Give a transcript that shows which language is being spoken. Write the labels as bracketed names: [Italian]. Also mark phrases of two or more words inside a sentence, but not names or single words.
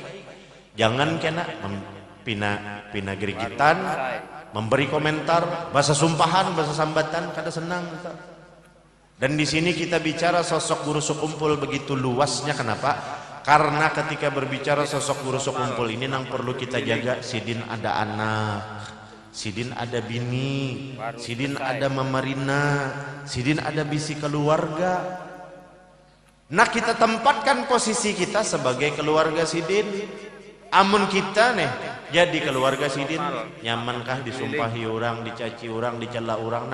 [Banjar] Jangan kena pina gerigitan, memberi komentar, bahasa sumpahan, bahasa sambatan, kada senang kita. Dan di sini kita bicara sosok guru sekumpul begitu luasnya. Kenapa? Karena ketika berbicara sosok guru sekumpul ini nang perlu kita jaga, Sidin ada anak, Sidin ada bini, Sidin ada Mamarina, Sidin ada bisi keluarga. Nah kita tempatkan posisi kita sebagai keluarga Sidin. Amun kita nih jadi keluarga Sidin, nyamankah disumpahi orang, dicaci orang, dicela orang?